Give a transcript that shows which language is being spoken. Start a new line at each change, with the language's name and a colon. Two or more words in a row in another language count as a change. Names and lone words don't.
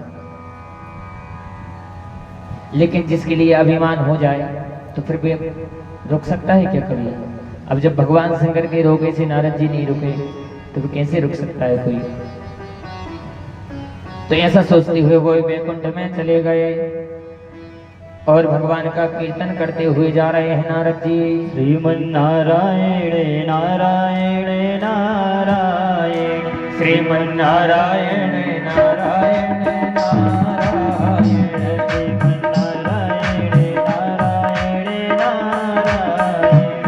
Hindi: लेकिन जिसके लिए अभिमान हो जाए तो फिर भी रुक सकता है क्या कभी? अब जब भगवान शंकर के रोके से नारद जी नहीं रुके तो फिर कैसे रुक सकता है कोई? तो ऐसा सोचते हुए वो वैकुंठ में चले गए और भगवान का कीर्तन करते हुए जा रहे हैं नारद जी। श्रीमन नारायण नारायण नारायण, श्रीमन नारायण नारायण नारायण, श्रीमन नारायण नारायण नारायण,